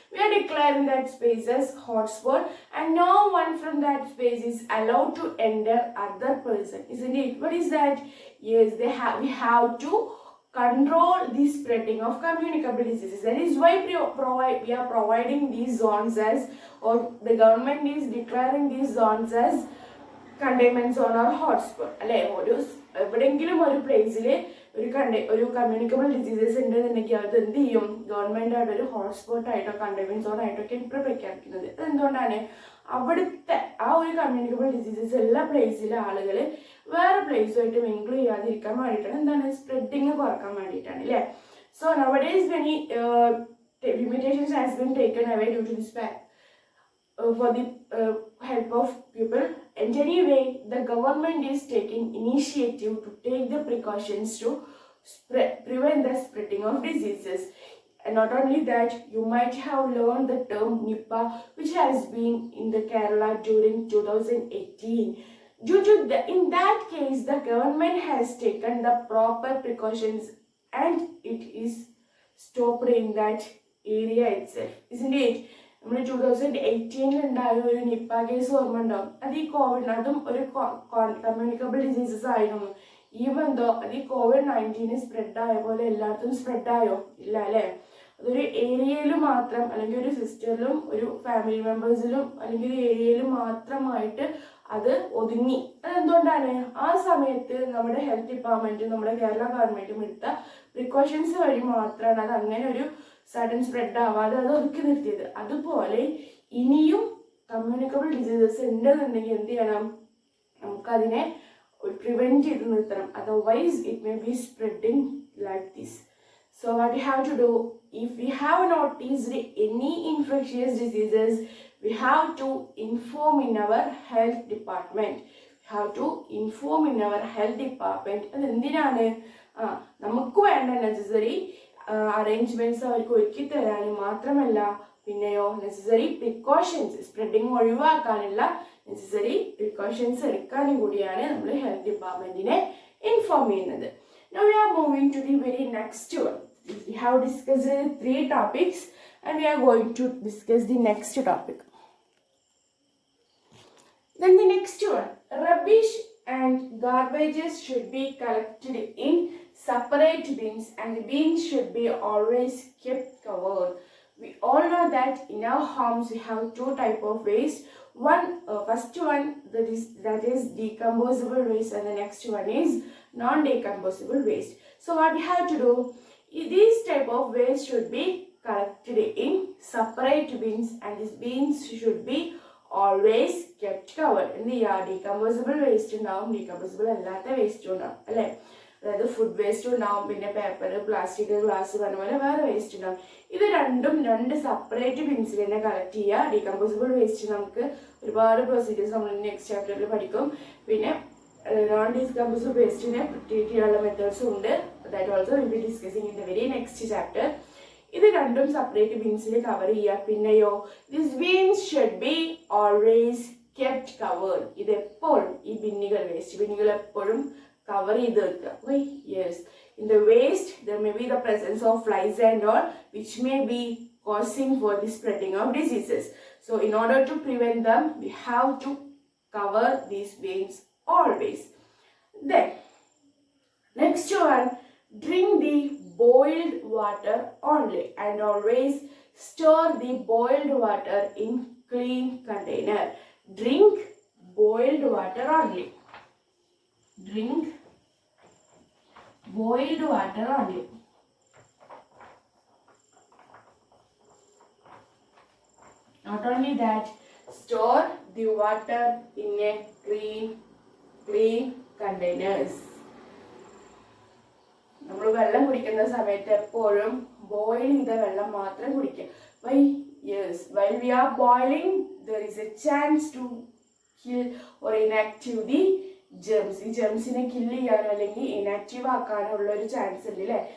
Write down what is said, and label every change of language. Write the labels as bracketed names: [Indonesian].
[English] we are declaring that space as hotspot, and no one from that space is allowed to enter other person, isn't it? What is that? Yes, we have to control the spreading of communicable diseases. That is why we are providing these zones as, or the government is declaring these zones as containment zone or hotspot. [Malayalam] അല്ലെ, എവിടെയെങ്കിലും ഒരു പ്ലേസിൽ ഒരു communicable diseases ഉണ്ടെന്നുണ്ടെങ്കിൽ അത് എന്ത് ചെയ്യും, government ആയിട്ട് ഒരു ഹോട്ട്സ്പോട്ട് ആയിട്ടോ കണ്ടെയ്ൻമെന്റ് സോൺ ആയിട്ടോ ഒക്കെ ഇപ്പോൾ പ്രഖ്യാപിക്കുന്നത്. അതെന്തുകൊണ്ടാണ്? അവിടുത്തെ ആ ഒരു കമ്മ്യൂണിക്കബിൾ ഡിസീസസ് എല്ലാ പ്ലേസിലെ ആളുകൾ വേറെ പ്ലേസുമായിട്ട് മിങ്കിൾ ചെയ്യാതിരിക്കാൻ വേണ്ടിയിട്ടാണ്. എന്താണ്? സ്പ്രെഡിങ് കുറക്കാൻ വേണ്ടിയിട്ടാണ് അല്ലേ. [English] So nowadays many limitations has been taken away due to this fact. For the help of people, and anyway the government is taking initiative to take the precautions to prevent the spreading of diseases. And not only that, you might have learned the term Nipah, which has been in the Kerala during 2018. In that case, the government has taken the proper precautions and it is stopped in that area itself, isn't it? [Malayalam] നമ്മൾ 2018 ഉണ്ടായ ഒരു Nipah case ഓർമ്മ ഉണ്ടാവും. അത് ഈ Covid, അതും ഒരു communicable diseases ആയിരുന്നു. ഈവൻ ദോ അത് ഈ COVID-19 സ്പ്രെഡ് ആയ പോലെ എല്ലായിടത്തും സ്പ്രെഡ് ആയോ? ഇല്ല അല്ലേ. അതൊരു ഏരിയയിൽ മാത്രം, അല്ലെങ്കിൽ ഒരു സിസ്റ്ററിലും ഒരു ഫാമിലി മെമ്പേഴ്സിലും അല്ലെങ്കിൽ ഒരു ഏരിയയിൽ മാത്രമായിട്ട് അത് ഒതുങ്ങി. അതെന്തുകൊണ്ടാണ്? ആ സമയത്ത് നമ്മുടെ ഹെൽത്ത് ഡിപ്പാർട്ട്മെന്റും നമ്മുടെ കേരള ഗവൺമെന്റും എടുത്ത പ്രിക്കോഷൻസ് വഴി മാത്രമാണ് അത് അങ്ങനെ ഒരു സഡൻ സ്പ്രെഡ് ആവാതെ അത് ഒതുക്കി നിർത്തിയത്. അതുപോലെ ഇനിയും കമ്മ്യൂണിക്കബിൾ ഡിസീസസ് ഉണ്ടെന്നുണ്ടെങ്കിൽ എന്ത് ചെയ്യണം? നമുക്കതിനെ പ്രിവെന്റ് ചെയ്ത് നിർത്തണം. [English] Otherwise it may be spreading like this. So what we have to do, if we have noticed any infectious diseases, we have to inform in our health department. We have to inform in our health department. [Malayalam] അത് എന്തിനാണ്? നമുക്ക് വേണ്ട necessary arrangements അവർക്ക് ഒരുക്കി തരാനും മാത്രമല്ല, പിന്നെയോ necessary precautions, spreading ഒഴിവാക്കാനുള്ള നെസസറി പ്രിക്കോഷൻസ് എടുക്കാനും കൂടിയാണ് നമ്മൾ ഹെൽത്ത് ഡിപ്പാർട്ട്മെന്റിനെ ഇൻഫോം ചെയ്യുന്നത്. [English] Now we are moving to the very next one. We have discussed 3 topics and we are going to discuss the next topic. Then the next one, rubbish and garbages should be collected in separate bins and the bins should be always kept covered. We all know that in our homes we have 2 types of waste. First one that is decomposable waste, and the next one is non-decomposable waste. So what we have to do, these type of waste should be collected in separate bins and these bins should be always kept covered. In the decomposable waste [Malayalam] ഉണ്ടാവും, decomposable അല്ലാത്ത waste ഉണ്ടാവും അല്ലേ. അതായത് food waste ഉണ്ടാവും, പിന്നെ paper, plastic, glass പറഞ്ഞ പോലെ വേറെ വേസ്റ്റ് ഉണ്ടാവും. ഇത് രണ്ടും 2 സെപ്പറേറ്റ് ബിൻസിൽ തന്നെ കളക്ട് ചെയ്യുക. ഡീകമ്പോസിബിൾ വേസ്റ്റ് നമുക്ക് ഒരുപാട് പ്രൊസീജിയേഴ്സ് നമ്മൾ നെക്സ്റ്റ് ചാപ്റ്ററിൽ പഠിക്കും. പിന്നെ നോൺ ഡിസ്കമ്പോസിബിൾ വേസ്റ്റിനെ ട്രീറ്റ് ചെയ്യാനുള്ള മെത്തേഡ്സും ഉണ്ട്. [English] That also will be discussing in the very next chapter. [Malayalam] ഇത് രണ്ടും സെപ്പറേറ്റ് ബിൻസിൽ കവർ ചെയ്യുക. [English] പിന്നെയോ this bins should be always kept covered. [Malayalam] ഇതെപ്പോഴും ഈ ബിന്നുകൾ, വേസ്റ്റ് ബിന്നുകൾ എപ്പോഴും കവർ ചെയ്ത് വെക്കുക. [English] Why? Yes, in the waste there may be the presence of flies and all which may be causing for the spreading of diseases. So in order to prevent them, we have to cover these bins always. Then next one, drink the boiled water only and always store the boiled water in clean container. Drink boiled water only. Drink boiled water only. Not only that, store the water in a clean containers. [Malayalam] നമ്മൾ വെള്ളം കുടിക്കുന്ന സമയത്ത് എപ്പോഴും boil ചെയ്ത വെള്ളം മാത്രം കുടിക്കുക. [English] Why? Yes, while we are boiling, there is a chance to kill or inactive the germs. [Malayalam] ഈ ജെംസിനെ കില്ല് ചെയ്യാനോ അല്ലെങ്കിൽ ഇനാക്റ്റീവ് ആക്കാനോ ഉള്ള ഒരു ചാൻസ് ഉണ്ട് അല്ലേ.